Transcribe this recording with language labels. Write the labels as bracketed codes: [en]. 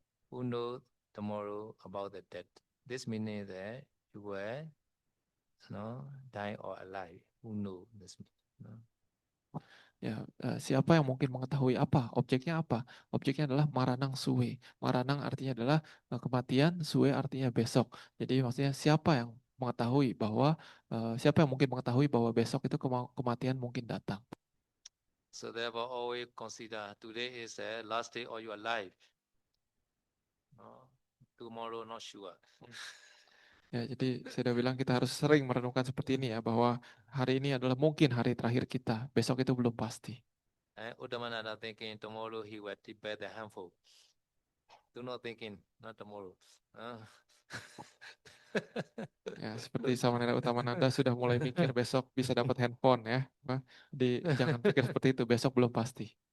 [en] Who knows tomorrow about the death? This means that you were die or alive. Who know this? No? [id] Ya, siapa yang mungkin mengetahui apa? Objeknya apa? Objeknya adalah maranang suwe. Maranang artinya adalah kematian, suwe artinya besok. Jadi maksudnya siapa yang mengetahui bahwa siapa yang mungkin mengetahui bahwa besok itu kematian mungkin datang. [en] So therefore, always consider today is the last day of your life. No? Tomorrow not sure. [id] Ya, jadi saya udah bilang kita harus sering merenungkan seperti ini ya, bahwa hari ini adalah mungkin hari terakhir kita, besok itu belum pasti. [en] Uttamananda thinking tomorrow he will prepare the handful. Do not thinking, not tomorrow. [id] Ya, seperti Samanera Uttamananda sudah mulai mikir besok bisa dapat handphone ya. Jadi jangan pikir seperti itu, besok belum pasti.